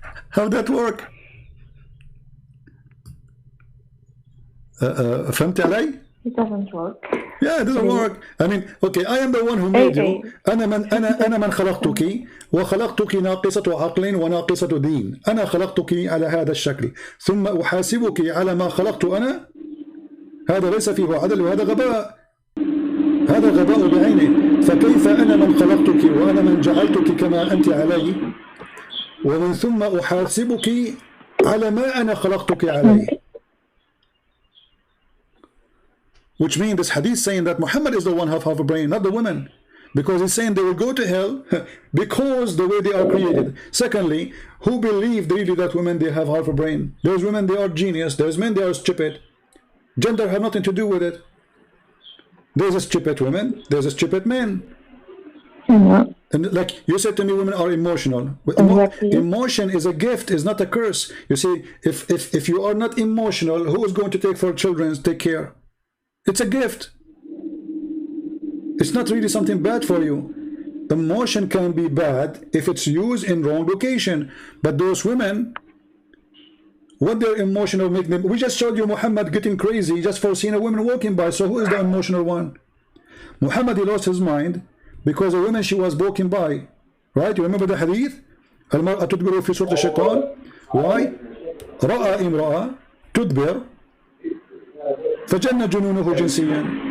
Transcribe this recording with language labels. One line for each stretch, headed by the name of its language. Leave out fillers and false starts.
English: How that work?
Arabic: فهمت علي?
English: It doesn't work. Yeah, it doesn't work. I mean, okay, I am the one who made you.
Arabic: أنا من خلقتك وخلقتك ناقصة عقل وناقصة دين. أنا خلقتك على هذا الشكل ثم أحاسبك على ما خلقت أنا. هذا ليس فيه عدل وهذا غباء. هذا غباء بعينه. فكيف أنا من خلقتك وأنا من جعلتك كما أنت علي ومن ثم أحاسبك على ما أنا خلقتك عليه.
English: which means this hadith saying that Muhammad is the one who have half a brain, not the women. Because he's saying they will go to hell because the way they are created. Secondly, who believe really that women, they have half a brain? There's women, they are genius. There's men, they are stupid. Gender have nothing to do with it. There's a stupid women, there's a stupid men. And like you said to me, women are emotional. Emotion is a gift, is not a curse. You see, if you are not emotional, who is going to take for children, take care? It's a gift. It's not really something bad for you. Emotion can be bad if it's used in wrong location. But those women, what their emotional make them, we just showed you Muhammad getting crazy just for seeing a woman walking by. So who is the emotional one? Muhammad, he lost his mind because a woman, she was walking by, right? You remember the hadith?
Arabic: المرأة تدبر في صورة الشيطان.
English: Why?
Arabic: رأى امرأة تدبر فجن جنونه جنسيا.